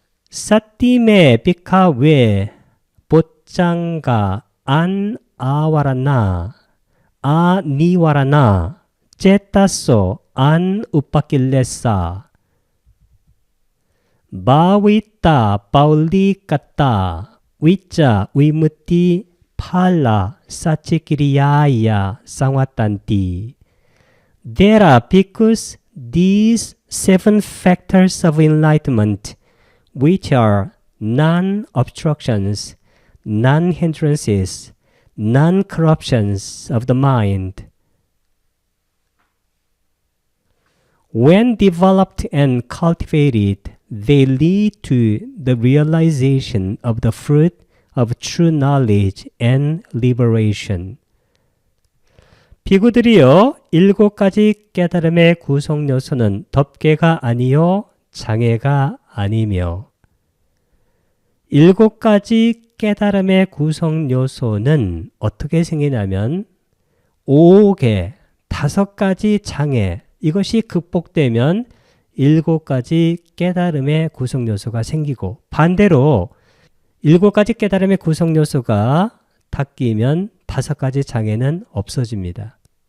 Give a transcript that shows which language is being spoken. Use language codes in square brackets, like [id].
[pi] 사띠메 비카웨 보짱가 안 아와라나 아니와라나 제타소 안 우빠킬레사 바위따 바울리까따 위자 위무띠 팔라 사치키리야야 상와탄띠. [en] There are because these 7 factors of enlightenment, which are non-obstructions, non-hindrances, non-corruptions of the mind, when developed and cultivated, they lead to the realization of the fruit of true knowledge and liberation. [ko] 비구들이여, 7가지 깨달음의 구성 요소는 덮개가 아니요 장애가 아니며 7가지 깨달음의 구성 요소는 어떻게 생기냐면 5개, 5가지 장애, 이것이 극복되면 7가지 깨달음의 구성 요소가 생기고 반대로 7가지 깨달음의 구성 요소가 닦이면 5가지 장애는 없어집니다.